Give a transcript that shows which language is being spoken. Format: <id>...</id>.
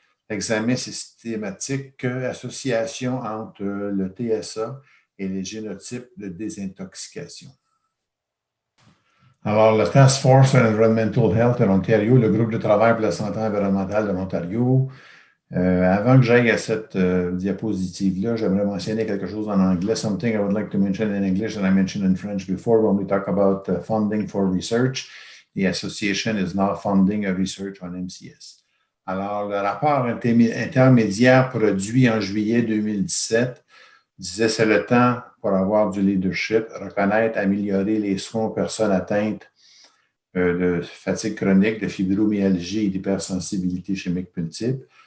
<fr>L'examen systématique, association entre le TSA et les génotypes de désintoxication. Alors, le Task Force on Environmental Health de l'Ontario, le groupe de travail pour la santé environnementale de l'Ontario. Avant que j'aille à cette diapositive-là, j'aimerais mentionner quelque chose en anglais.</fr> <en>Something I would like to mention in English that I mentioned in French before when we talk about funding for research. The association is not funding a research on MCS.</en> <fr>Alors, le rapport intermédiaire produit en juillet 2017 disait c'est le temps pour avoir du leadership, reconnaître, améliorer les soins aux personnes atteintes de fatigue chronique, de fibromyalgie et d'hypersensibilité chimique multiple.</fr>